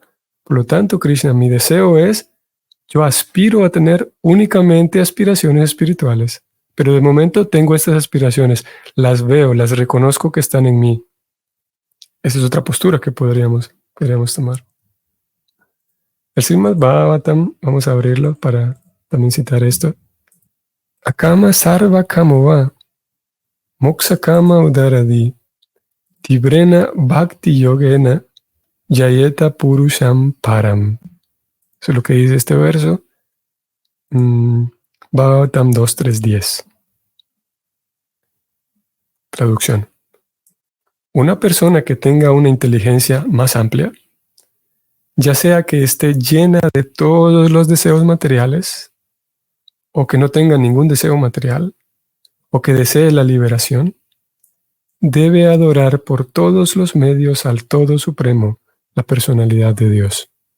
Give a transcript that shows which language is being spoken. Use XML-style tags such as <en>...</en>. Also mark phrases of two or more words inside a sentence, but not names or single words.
<es>Por lo tanto, Krishna, mi deseo es, yo aspiro a tener únicamente aspiraciones espirituales, pero de momento tengo estas aspiraciones, las veo, las reconozco que están en mí. Esa es otra postura que podríamos tomar. El Srimad Bhagavatam, vamos a abrirlo para también citar esto.</es> <sa>Akama sarva kamova, moksha kama udaradi, tibrena bhakti yogena, yayeta purusham param.</sa> <es>Eso es lo que dice este verso. Bhagavatam 2.3.10. Traducción. Una persona que tenga una inteligencia más amplia, ya sea que esté llena de todos los deseos materiales, o que no tenga ningún deseo material, o que desee la liberación, debe adorar por todos los medios al Todo Supremo, la personalidad de Dios.</es>